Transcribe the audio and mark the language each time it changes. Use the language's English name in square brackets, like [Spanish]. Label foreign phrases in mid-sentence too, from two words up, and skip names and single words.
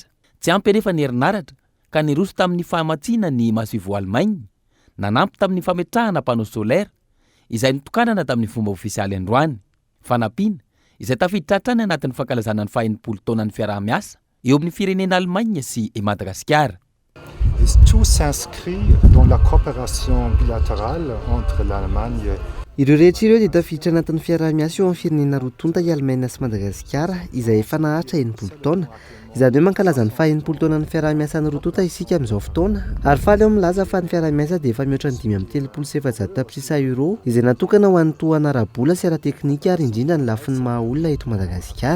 [Malagasy] Tsy ampy anefa ny herinaratra ka niroso tamin'ny fahamatsiana ny masovoa Allemagne, nanampy tamin'ny fametrahana [French] panneau solaire [Malagasy] izay nitokanana tamin'ny fomba ofisialy androany. Fanampiana izay tafiditra hatrany anatin'ny fankalazana ny 40 taonan'ny fiaraha-miasa eo amin'ny firenena Allemagne sy Madagasikara. [French] Tout s'inscrit dans la coopération bilatérale entre l'Allemagne. [Malagasy] Ireo rehetra ireo dia tafiditra anatin'ny fiarah-miasa eo amin'ny firenena roa tonta i Allemagne sy Madagasikara izay efa nahatra 80 taona. Izany hoe mankalaza ny 80 taona ny fiarah-miasa ny roa tonta isika amin'izao fotoana ary faly eo milaza fa ny fiarah-miasa dia efa mihoatra ny 5.700 tapitrisa euro izay natokana ho an'ny tohana ara-bola sy ara-teknika ary indrindra ny lafin'ny maha-olona eto Madagasikara.